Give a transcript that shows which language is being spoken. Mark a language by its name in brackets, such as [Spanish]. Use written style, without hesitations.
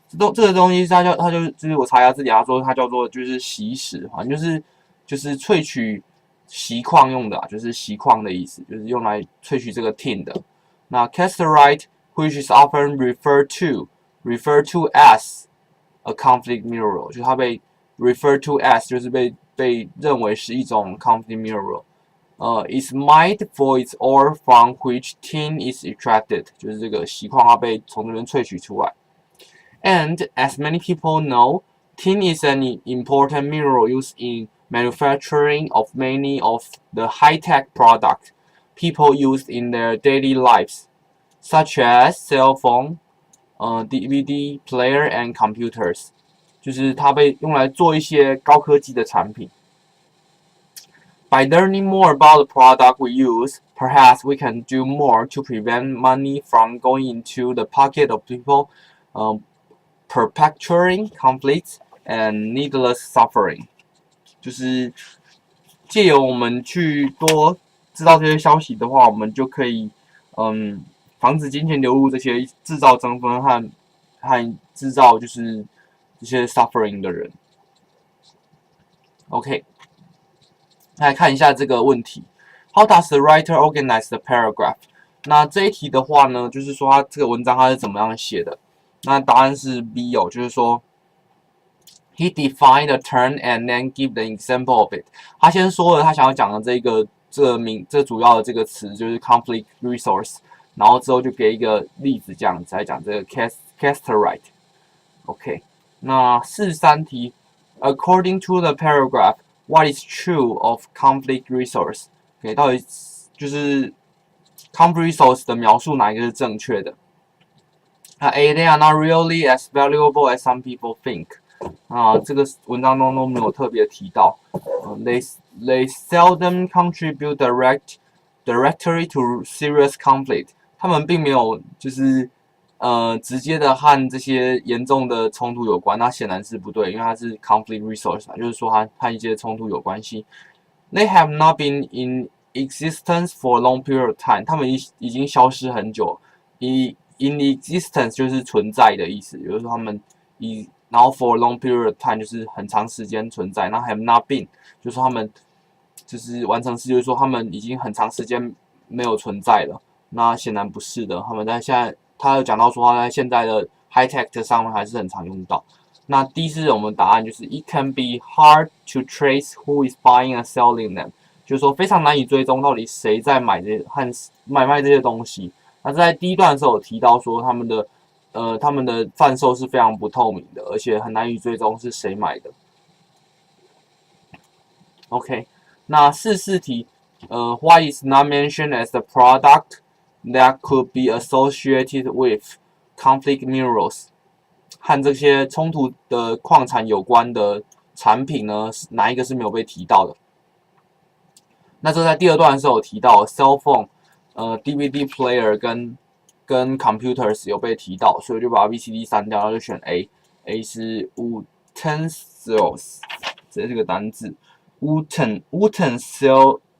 [Chinese] 这个东西就是我查一下字典，他说它叫做就是锡石，好像就是萃取锡矿用的就是锡矿的意思，就是用来萃取这个 tin 的。 [English] 那 casterite which is often referred to as a conflict mineral， [Chinese] 就是它被 [English] referred to as [Chinese] 就是被认为是一种 [English] conflict mineral。 is mined for its ore from which tin is extracted， [Chinese] 就是这个锡矿它被从这边萃取出来。 [English] And as many people know, tin is an important mineral used in manufacturing of many of the high-tech products people use in their daily lives, such as cell phone, DVD player, and computers. [Chinese] 就是它被用来做一些高科技的产品。 [English] By learning more about the product we use, perhaps we can do more to prevent money from going into the pocket of people perpetuating conflicts and needless suffering. [Chinese] 就是借由我们去多知道这些消息的话，我们就可以防止金钱流入这些制造争纷和制造就是这些 suffering 的人。 OK。来看一下这个问题 [English] ：How does the writer organize the paragraph？ [Chinese] 那这一题的话呢，就是说他这个文章他是怎么样写的？那答案是 B 哦，就是说 [English] He defined a term and then give the example of it。 [Chinese] 他先说了他想要讲的这主要的这个词就是 conflict resource， 然后之后就给一个例子这样子来讲这个 casterite。OK， 那43题 ， [English] According to the paragraph。 [Chinese] What is true of conflict resource？ OK， 到底就是 conflict resource 的描述哪一个是正确的？ [English] 那 A they are not really as valuable as some people think。 [Chinese] 这个文章中都没有特别提到。 [English] They seldom contribute directly to serious conflict。 [Chinese] 他们并没有就是直接的和这些严重的冲突有关，那显然是不对，因为它是 conflict resource 就是说它和一些冲突有关系。 [English] They have not been in existence for a long period of time， [Chinese] 他们已经消失很久。 in existence 就是存在的意思，也就是说他们然后 [English] for a long period of time [Chinese] 就是很长时间存在，然后 have not been 就是说他们就是完成式，就是说他们已经很长时间没有存在了。那显然不是的，他们在现在。他有讲到说，他在现在的 high tech 上面还是很常用到。那第四我们答案就是 [English] It can be hard to trace who is buying and selling them， [Chinese] 就是说非常难以追踪到底谁在买卖这些东西。那在第一段的时候有提到说，他们的贩售是非常不透明的，而且很难以追踪是谁买的。 [English] OK， 那44题，What is not mentioned as the product？That could be associated with conflict minerals， [Chinese] 和这些冲突的矿产有关的产品呢，哪一个是没有被提到的？那这在第二段的时候有提到 cell phone、DVD player 跟 computers 有被提到，所以就把 B、C、D 删掉，然后就选 A。A 是 utensils， 这是个单字 utensils。